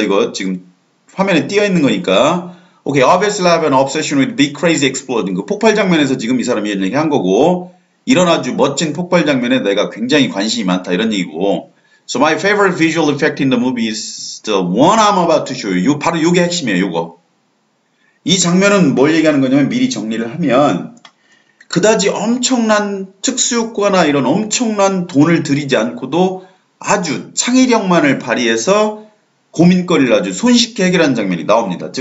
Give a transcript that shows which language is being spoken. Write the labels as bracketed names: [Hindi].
[Korean] 이거 지금 화면에 띄어 있는 거니까. [English] Okay, obviously I have an obsession with big crazy exploding. [Korean] 그 폭발 장면에서 지금 이 사람이 이런 얘기 한 거고 이런 아주 멋진 폭발 장면에 내가 굉장히 관심이 많다 이런 얘기고 [English] So my favorite visual effect in the movie is the one I'm about to show you. [Korean] 바로 요게 핵심이에요. 요거. 이 장면은 뭘 얘기하는 거냐면 미리 정리를 하면 그다지 엄청난 특수효과나 이런 엄청난 돈을 들이지 않고도 아주 창의력만을 발휘해서 고민거리를 아주 손쉽게 해결하는 장면이 나옵니다.